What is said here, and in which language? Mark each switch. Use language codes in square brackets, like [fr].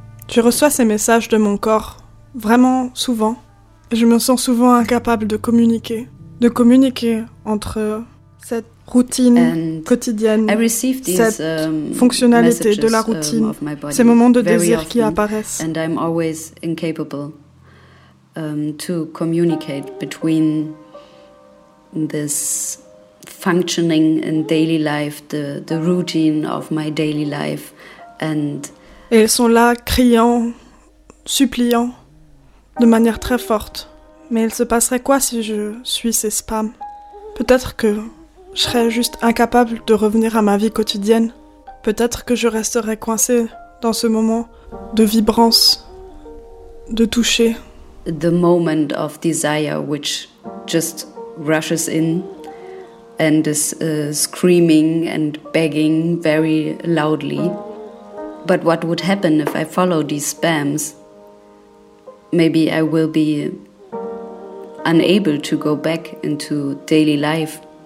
[fr] Je reçois ces messages de mon corps vraiment souvent. Je me sens souvent incapable de communiquer entre cette routine quotidienne, cette fonctionnalité de la routine, ces moments de désir qui apparaissent. [en] And I'm always incapable to communicate between this functioning in daily life, the routine of my daily life, and [fr] et ils sont là, criant, suppliant, de manière très forte. Mais il se passerait quoi si je suis ces spams? Peut-être que je serais juste incapable de revenir à ma vie quotidienne. Peut-être que je resterais coincée dans ce moment de vibrance, de toucher. [en] The moment of desire which just rushes in and is screaming and begging very loudly. But what would happen if I follow these spams? Maybe I will be unable to go back into daily life.